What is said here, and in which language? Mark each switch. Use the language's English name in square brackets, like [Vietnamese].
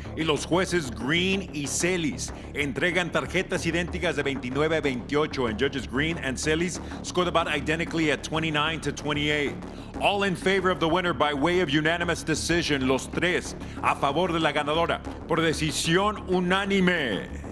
[Spanish] Y los jueces Green y Celis entregan tarjetas idénticas de 29-28. [English] And judges Green and Celis scored about identically at 29-28. All in favor of the winner by way of unanimous decision. [Spanish] Los tres a favor de la ganadora por decisión unánime.